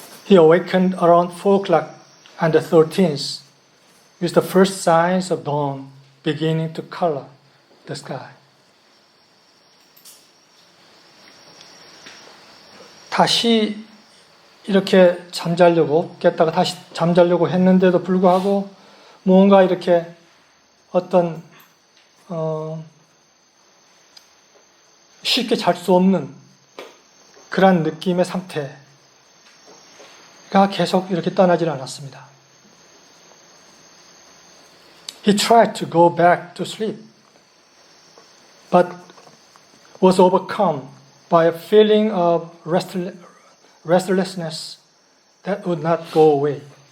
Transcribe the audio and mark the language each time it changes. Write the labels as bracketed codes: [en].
[en] He awakened around 4 o'clock on the 13th with the first signs of dawn beginning to color the sky. [ko] 다시 이렇게 깼다가 다시 잠자려고 했는데도 불구하고 뭔가 이렇게 어떤 쉽게 잘 수 없는 그런 느낌의 상태가 계속 이렇게 떠나질 않았습니다. [en] He tried to go back to sleep, but was overcome by a feeling of restlessness that would not go away.